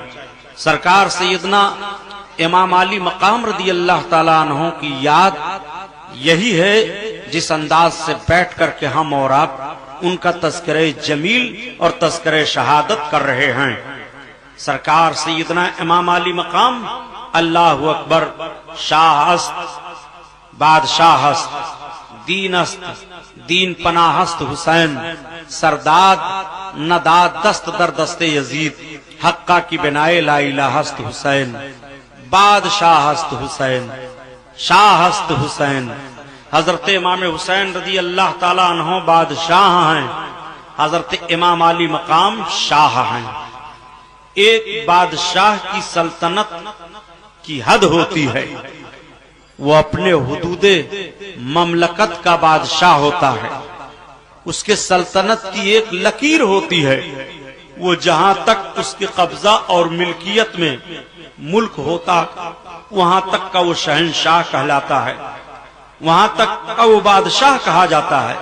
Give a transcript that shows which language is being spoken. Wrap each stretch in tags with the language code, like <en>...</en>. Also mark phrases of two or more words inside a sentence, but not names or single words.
<ur>سرکار سیدنا امام علی مقام رضی اللہ تعالیٰ عنہ کی یاد یہی ہے جس انداز سے بیٹھ کر کے ہم اور آپ ان کا تذکرہ جمیل اور تذکرہ شہادت کر رہے ہیں۔</ur> <fa>سرکار سیدنا امام علی مقام</fa> <ar>اللہ اکبر،</ar> <fa>شاہ است بادشاہ است، دین است دین پناہ است حسین، سرداد نداد دست در دست یزید، حقہ کی بنائے لا الہ است حسین، بادشاہ است حسین، شاہ است حسین۔</fa> <ur>حضرت امام حسین رضی اللہ تعالی عنہ بادشاہ ہیں، حضرت امام علی مقام شاہ ہیں۔ ایک بادشاہ کی سلطنت کی حد ہوتی ہے، وہ اپنے حدود مملکت کا بادشاہ ہوتا ہے، اس کے سلطنت کی ایک لکیر ہوتی ہے، وہ جہاں تک اس کی قبضہ اور ملکیت میں ملک ہوتا وہاں تک کا وہ شہنشاہ کہلاتا ہے، وہاں تک کا وہ بادشاہ کہا جاتا ہے۔</ur>